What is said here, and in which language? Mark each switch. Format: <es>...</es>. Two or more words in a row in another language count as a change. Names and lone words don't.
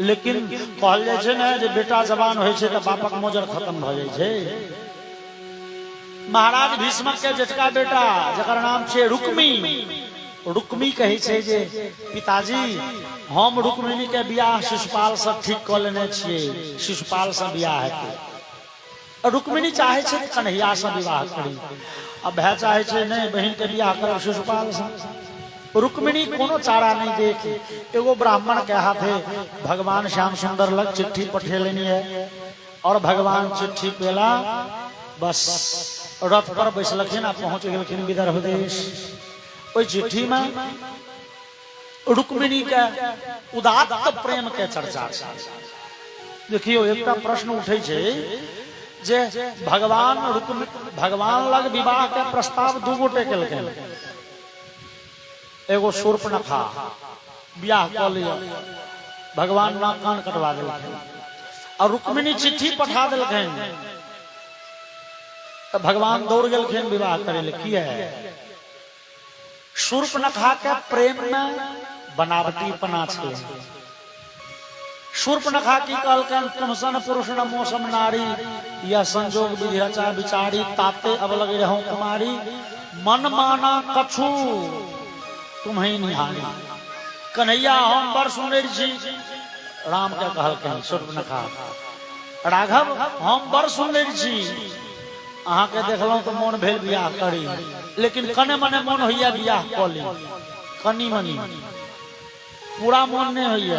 <mai>लेकिन कहल जाइ छै ने जे बेटा जवान होइ छै तऽ बापक मोजर खत्म भ जाइ छै। महाराज भीष्मक के जेठका बेटा जकर नाम छै रुक्मी, रुक्मी कहे छै जे पिताजी हम रुक्मिणी के बियाह शिशुपाल से ठीक क लेने छियै, शिशुपाल से बियाह हेतै। रुक्मिणी चाहे छै कन्हैया से विवाह करी। अब भाई चाहे छै नहीं बहन के बियाह करब शिशुपाल से। रुक्मिणी कोनो चारा नहीं देख एगो ब्राह्मण के हाथे भगवान श्याम सुंदर लग चिट्ठी पठेलनी है। और भगवान चिट्ठी पेला, बस रथ पर बैसलखिन आ पहुंच गेलखिन विदर्भ देश। ओई चिट्ठी में रुक्मिणी के उदात्त प्रेम के चर्चा छै। देखियो एकटा प्रश्न उठे छै जे भगवान लग विवाह के प्रस्ताव 2 गोटे केलखिन। एगो शूर्पणखा बियाह क लिया, भगवान ना कान कटवा देलखिन। और रुक्मिणी चिट्ठी पठा देलखिन तो भगवान दौड़ गेलखिन विवाह करे ले। किया शूर्पणखा के प्रेम में बनावटीपना छै।</mai> <awa>शूर्पणखा</awa> <mai>की कहलकन</mai> <awa>तुम सन पुरुष न मौसम नारी, यह संजोग विधि रचा विचारी, ताते अब लगे रहूं कुमारी, मन माना कछु तुम्हें निहारी।</awa> <mai>कन्हैया हम बड़ सुनर छी, राम के कहलकन शूर्पणखा राघव हम बड़ सुनर छी, अहाँ के देखलहुं तो मोन भेल बियाह करी, लेकिन कने मने मोन होइया बियाह क ली, कनी मनी पूरा मोन नहीं होइया।</mai>